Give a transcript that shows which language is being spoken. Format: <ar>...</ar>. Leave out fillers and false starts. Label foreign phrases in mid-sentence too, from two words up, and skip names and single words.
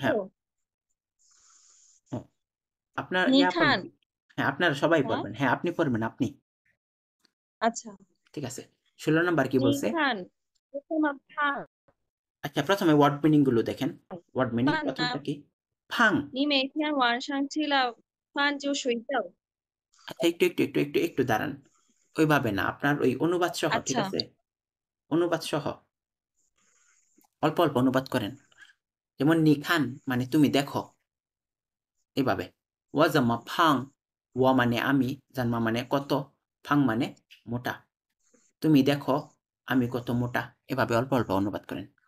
<bn>হ্যাঁ আপনার নিখান হ্যাঁ আপনারা সবাই হ্যাঁ পড়বেন হ্যাঁ আপনি পড়বেন আপনি আচ্ছা ঠিক আছে 16 নাম্বার কি বলছে নিখান প্রথমে ফাং আচ্ছা প্রথমে</bn> <en>word meaning</en> <bn>গুলো দেখেন</bn> <en>word meaning</en> <bn>ফান প্রথমটা কি ফাং</bn> <zh>你每天晚上吃了饭就睡觉</zh> <bn>আচ্ছা একটু দাঁড়ান ওইভাবে না আপনার ওই অনুবাদ সহ ঠিক আচ্ছা আছে অনুবাদ সহ অল্প অল্প অনুবাদ করেন যেমন নিখান মানে তুমি দেখো এইভাবে</bn> <zh>我这么胖</zh> <bn>ওয়া মানে আমি জানমা মানে কত ফাং মানে মোটা তুমি দেখো আমি কত মোটা এভাবে অল্প অল্প অনুবাদ করেন</bn>